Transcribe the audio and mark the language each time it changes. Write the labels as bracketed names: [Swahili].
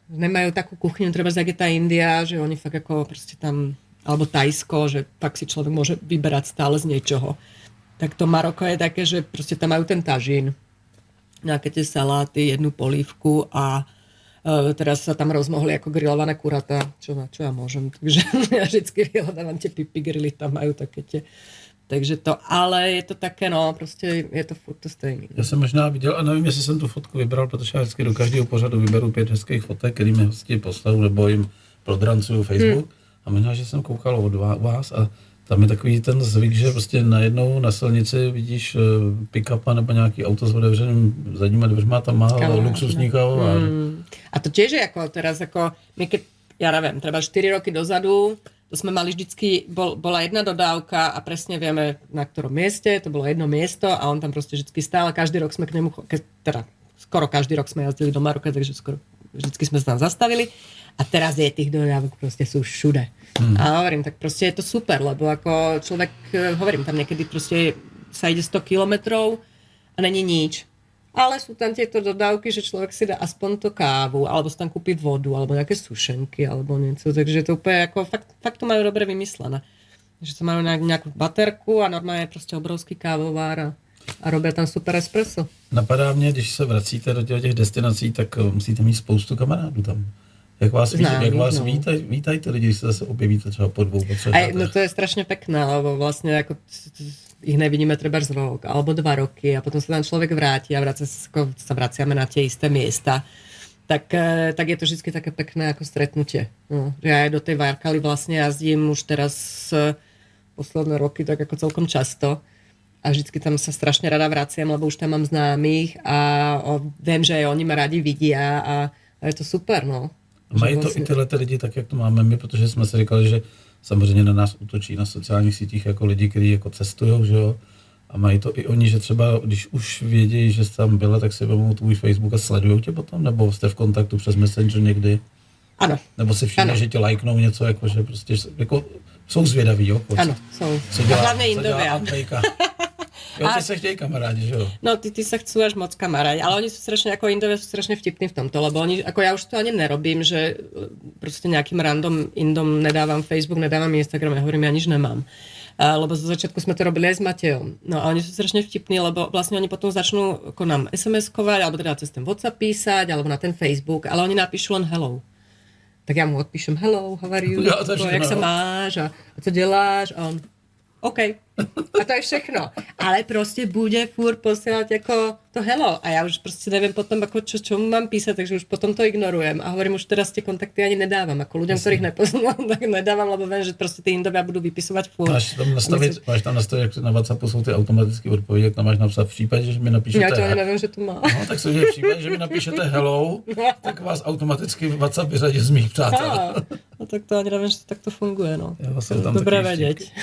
[Slovak] Nemajú takú kuchyňu, treba jak je tá India, že oni fakt ako proste tam, alebo Tajsko, že fakt si človek môže vyberať stále z niečoho. tak to Maroko je také, že proste tam majú ten tažín, nejaké tie saláty, jednu polívku a teraz sa tam rozmohli ako grillované kuratá, čo ja môžem. Takže ja vždycky vyhľadávam tie pipi grilly, tam majú také tie. Takže to, ale je to také, no, [Czech] prostě je to furt to stejný. Já jsem možná viděl, a nevím, jestli jsem tu fotku vybral, protože já vždycky do každého pořadu vyberu 5 hezkých fotek, který mi hosti poslou, nebo jim prodrancuju Facebook. A možná, že jsem koukal od vás a tam je takový ten zvyk, že prostě najednou na silnici vidíš pick-upa nebo nějaký auto s otevřeným zadníma dveřma, tam má luxusní kávovar. [Slovak] A to tiež je ako teraz, ako my keď, ja neviem, treba 4 roky dozadu, to sme mali vždycky, bola jedna dodávka a presne vieme, na ktorom mieste, to bolo jedno miesto a on tam proste vždycky stál a každý rok sme k nemu, teda skoro každý rok sme jazdili do Maroka, takže skoro vždycky sme sa tam zastavili a teraz je tých dodávok proste sú všude. A hovorím, tak proste je to super, lebo ako človek, hovorím, tam niekedy proste sa ide 100 kilometrov a není nič. Ale sú tam tieto dodávky, že človek si dá aspoň to kávu, alebo si tam kúpi vodu, alebo nejaké sušenky, alebo niečo. Takže to úplne ako, fakt to majú dobre vymyslené. Že to majú nejakú baterku a normálne je proste obrovský kávovár a robia tam super espresso. [Czech] Napadá mě, když se vracíte do těch destinací, tak musíte mít spoustu kamarádů tam. Jak vás vítají ty lidi, když se zase objevíte třeba po 2 letech? [Slovak] No to je strašne pekné, lebo vlastne ako ich nevidíme treba z rok alebo 2 roky a potom sa tam človek vráti a sa vraciame na tie isté miesta. Tak je to vždy také pekné ako stretnutie. No, ja aj do tej Varkaly vlastne jazdím už teraz posledné roky tak ako celkom často a vždycky tam sa strašne rada vraciam, lebo už tam mám známych a viem, že aj oni ma radi vidia a je to super, no. [Czech] Mají to i tyhle lidi tak, jak to máme my, protože jsme si říkali, že samozřejmě na nás útočí na sociálních sítích jako lidi, kteří jako cestujou, že jo. A mají to i oni, že třeba, když už vědí, že jsi tam byla, tak si vezmou tvůj Facebook a sledujou tě potom? Nebo jste v kontaktu přes Messenger někdy? Ano. Nebo si všimne, že tě lajknou něco, jako, že prostě jako, jsou zvědaví, jo? Ano, jsou. A hlavně Indovia. Jo, ty sa chtějí kamarádi, že jo? [Slovak] No, ty sa chcú až moc kamarádi, ale oni sú strašne, ako Indovia sú strašne vtipní v tomto, lebo oni, ako ja už to ani nerobím, že proste nejakým random Indom nedávam Facebook, nedávam Instagram, ja hovorím, ja nič nemám. Lebo zo začiatku sme to robili aj s Matejom. No a oni sú strašne vtipní, lebo vlastne oni potom začnú ako nám SMS-kovať, alebo teda cez ten WhatsApp písať, alebo na ten Facebook, ale oni napíšu len hello. Tak ja mu odpíšem [English] hello, how are you, [Slovak] jak sa máš a co děláš a on OK. [Czech] A to je všechno. Ale prostě bude furt posílat jako to hello. [Slovak] A já už prostě nevím potom, jako čo mám písať, takže už potom to ignorujem. A hovorím, už teraz tie kontakty ani nedávam. Ako ľuďom, ktorých nepoznám, tak nedávam, lebo viem, že prostě ty Indovia budú vypisovať furt. [Czech] Máš tam nastavit, jak na WhatsAppu jsou ty automatické odpovědi, jak tam máš napsat v případě, že mi napíšete... Já to ani nevím, že to má. No, tak se v případě, že mi napíšete hello, tak vás automaticky WhatsApp vyřadí z mých přátel. [Slovak] No tak to ani nevím, že to takto funguje, no. [Czech] Dobré vědět.